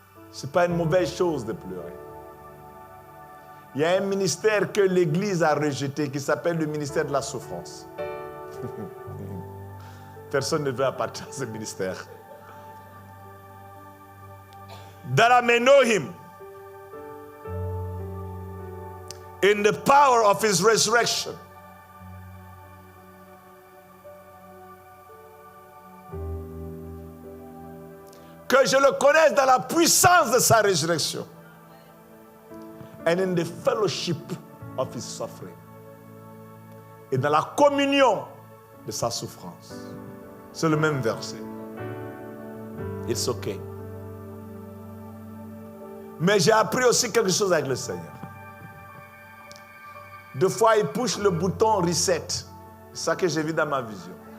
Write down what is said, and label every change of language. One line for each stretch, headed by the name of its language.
French: Ce n'est pas une mauvaise chose de pleurer. Il y a un ministère que l'Église a rejeté qui s'appelle le ministère de la souffrance. Personne ne veut appartenir à ce ministère.
English: That I may know him in the power of his resurrection.
French: Que je le connaisse dans la puissance de sa résurrection.
English: And in the fellowship of his suffering.
French: Et dans la communion de sa souffrance. C'est le même verset.
English: It's okay.
French: Mais j'ai appris aussi quelque chose avec le Seigneur. Deux fois, il pousse le bouton reset. C'est ça que j'ai vu dans ma vision.